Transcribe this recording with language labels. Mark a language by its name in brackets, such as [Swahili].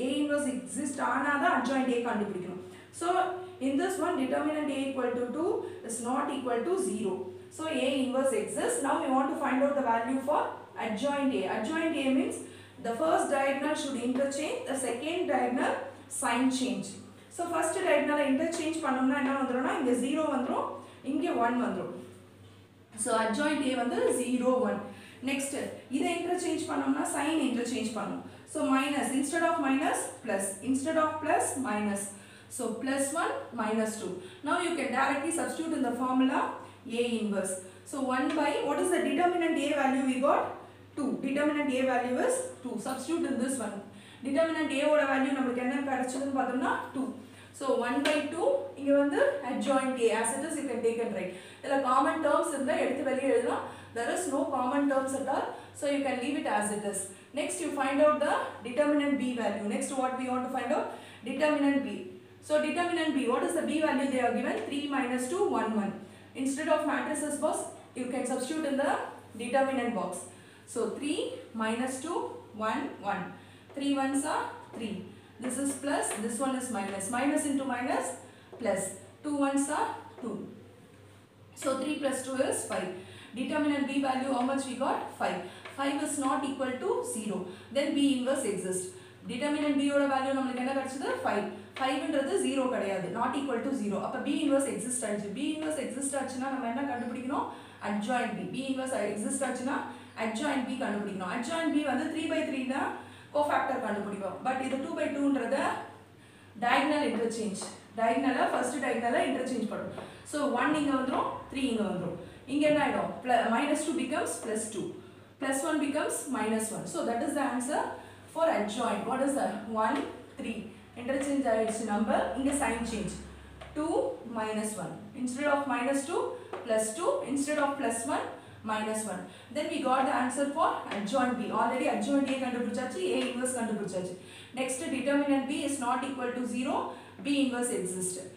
[English] A inverse exists [Tamil] ஆனா தான் adjoint a கண்டுபிடிக்கணும். [English] So in this one determinant a equal to 2 is not equal to 0. So a inverse exists. Now we want to find out the value for adjoint a. Adjoint a means the first diagonal should interchange, the second diagonal sign change. [Tamil] So first diagonal interchange பண்ணோம்னா என்ன வந்துரும்னா இங்க 0 வந்துரும், இங்க 1 வந்துரும். So adjoint a வந்து 0 1. Next இதை interchange பண்ணோம்னா sign interchange பண்ணும். [English] So minus instead of minus plus, instead of plus minus. So plus 1 minus 2. Now you can directly substitute in the formula a inverse. So 1 by what is the determinant a value we got? 2. Determinant a value is 2. Substitute in this one. [Tamil] Determinant a ஓட value நமக்கு என்ன கிடைச்சதுன்னு பார்த்தோம்னா 2. So 1 by 2 இங்க வந்து adjoint a as it is you can take and write. இதுல common terms இருந்தா எடுத்து வெளிய எழுதலாம். [English] There is no common terms at all. So you can leave it as it is. Next you find out the determinant b value. Next what we want to find out? Determinant b. So determinant b, what is the b value they are given? 3 minus 2, 1, 1. Instead of matrices box, you can substitute in the determinant box. So 3 minus 2, 1, 1. 3 ones are 3. This is plus, this one is minus. Minus into minus, plus. 2 ones are 2. So 3 plus 2 is 5. Determinant b value, how much we got? 5. 5 is not equal to 0. Then b inverse exists. [Tamil] Determinant b ஓட value நமக்கு என்ன கிடைச்சது? 5. 5 ன்றது 0 கிடையாது, [English] not equal to 0. [Tamil] அப்ப b inverse exist ஆச்சு. b inverse exist ஆச்சுனா நம்ம என்ன கண்டுபிடிக்கணும்? adjoint b. b inverse exist ஆச்சுனா adjoint b கண்டுபிடிக்கணும். adjoint b வந்து 3 by 3 னா cofactor கண்டுபிடிப்போம். பட் இது 2 by 2 ன்றது diagonal interchange. diagonal first diagonal interchange பண்ணும். So 1 இங்க வந்துரும் 3 இங்க வந்துரும். இங்க என்ன ஆயிடும் -2 becomes +2 +1 becomes -1. [English] So that is the answer for adjoint. What is that? [Tamil] 1 3 interchange ஆயிடுச்சு [English] number. [Tamil] இங்க sign change 2 -1 instead of -2 +2 instead of +1 -1. [English] Then we got the answer for adjoint B. [Tamil] Already adjoint A கண்டுபிடிச்சாச்சு, A inverse கண்டுபிடிச்சாச்சு. [English] Next determinant B is not equal to 0, B inverse exists.